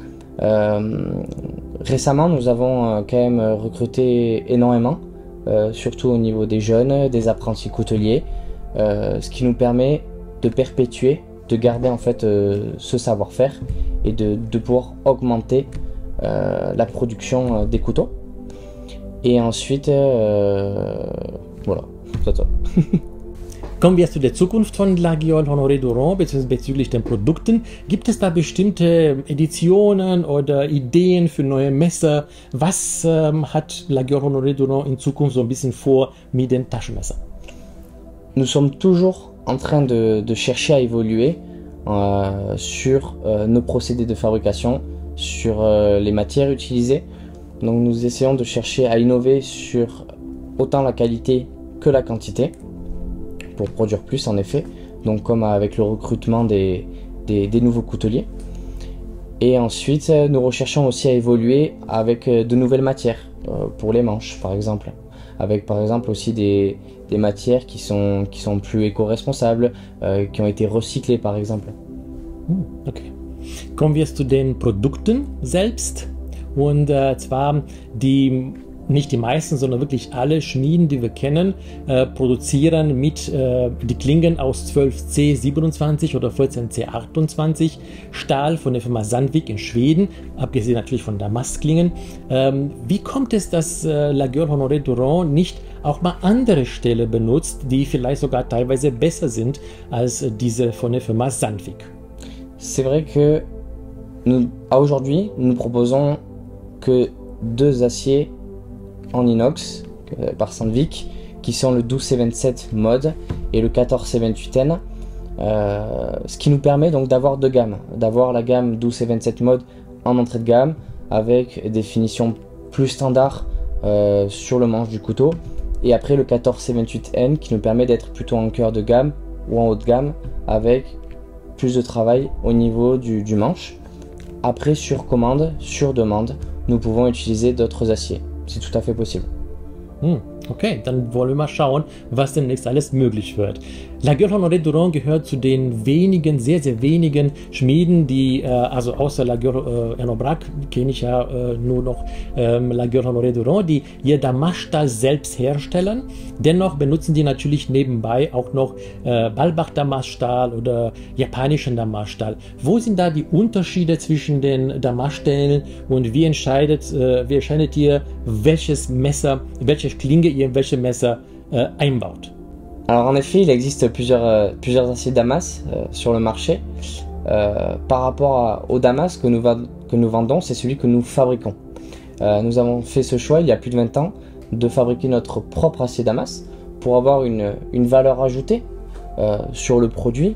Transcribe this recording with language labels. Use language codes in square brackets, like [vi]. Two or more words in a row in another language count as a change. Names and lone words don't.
[fr] Récemment nous avons quand même recruté énormément, surtout au niveau des jeunes, des apprentis couteliers, ce qui nous permet de perpétuer, de garder en fait ce savoir-faire et de pouvoir augmenter la production des couteaux. Et ensuite, voilà, c'est ça. [de] Kommen wir zu der Zukunft von Laguiole Honoré Duran bezüglich den Produkten. Gibt es da bestimmte Editionen oder Ideen für neue Messer? Was hat Laguiole Honoré Duran in Zukunft so ein bisschen vor mit den Taschenmessern? [fr] Nous sommes toujours en train de chercher à évoluer sur nos procédés de fabrication, sur les matières utilisées. Donc nous essayons de chercher à innover sur autant la qualité que la quantité, pour produire plus en effet, donc comme avec le recrutement des nouveaux couteliers. Et ensuite nous recherchons aussi à évoluer avec de nouvelles matières pour les manches par exemple, avec par exemple aussi des matières qui sont plus éco-responsables, qui ont été recyclées par exemple. [de] Okay. Kommen wir zu den Produkten selbst, und zwar nicht die meisten, sondern wirklich alle Schmieden, die wir kennen, produzieren mit die Klingen aus 12C27 oder 14C28 Stahl von der Firma Sandvik in Schweden, abgesehen natürlich von Damastklingen. Wie kommt es, dass Laguiole Honoré Duran nicht auch mal andere Stähle benutzt, die vielleicht sogar teilweise besser sind als diese von der Firma Sandvik? [fr] C'est vrai que aujourd'hui, nous proposons que 2 aciers en inox par Sandvik, qui sont le 12C27 mode et le 14C28N, ce qui nous permet donc d'avoir 2 gammes, d'avoir la gamme 12C27 mode en entrée de gamme avec des finitions plus standards sur le manche du couteau, et après le 14C28N qui nous permet d'être plutôt en cœur de gamme ou en haut de gamme avec plus de travail au niveau du manche. Après, sur commande, sur demande, nous pouvons utiliser d'autres aciers. C'est tout à fait possible. [de] Okay, dann wollen wir mal schauen, was demnächst alles möglich wird. Laguiole Honoré Duran gehört zu den wenigen, sehr, sehr wenigen Schmieden, die, also außer Laguiole Enobrac kenne ich ja nur noch Laguiole Honoré Duran, die ihr Damaststahl selbst herstellen. Dennoch benutzen die natürlich nebenbei auch noch Balbach Damaststahl oder japanischen Damaststahl. Wo sind da die Unterschiede zwischen den Damaststählen und wie entscheidet ihr, welches Messer, welche Klinge ihr in welche Messer einbaut? [fr] Alors en effet, il existe plusieurs aciers Damas sur le marché. Par rapport au Damas que nous vendons, c'est celui que nous fabriquons. Nous avons fait ce choix il y a plus de 20 ans de fabriquer notre propre acier Damas pour avoir une valeur ajoutée sur le produit.